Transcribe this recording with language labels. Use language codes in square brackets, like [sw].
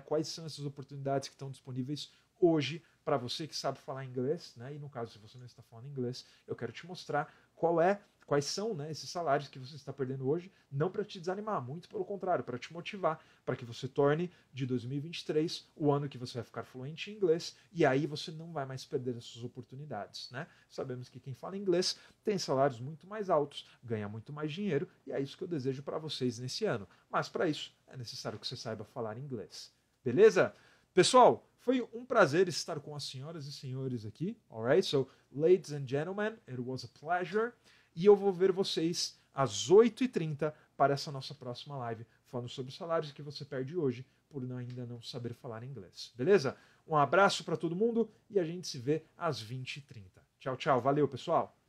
[pt] Quais são essas oportunidades que estão disponíveis hoje para você que sabe falar inglês, né? E no caso, se você não está falando inglês, eu quero te mostrar quais são, né, esses salários que você está perdendo hoje, não para te desanimar, muito pelo contrário, para te motivar, para que você torne de 2023 o ano que você vai ficar fluente em inglês e aí você não vai mais perder as suas oportunidades, né? Sabemos que quem fala inglês tem salários muito mais altos, ganha muito mais dinheiro e é isso que eu desejo para vocês nesse ano. Mas para isso é necessário que você saiba falar inglês. Beleza? Pessoal, foi um prazer estar com as senhoras e senhores aqui. [en] Alright? So, ladies and gentlemen, it was a pleasure. [pt] E eu vou ver vocês às 8h30 para essa nossa próxima live, falando sobre os salários que você perde hoje por ainda não saber falar inglês. Beleza? Um abraço para todo mundo e a gente se vê às 20h30. Tchau, tchau. Valeu, pessoal!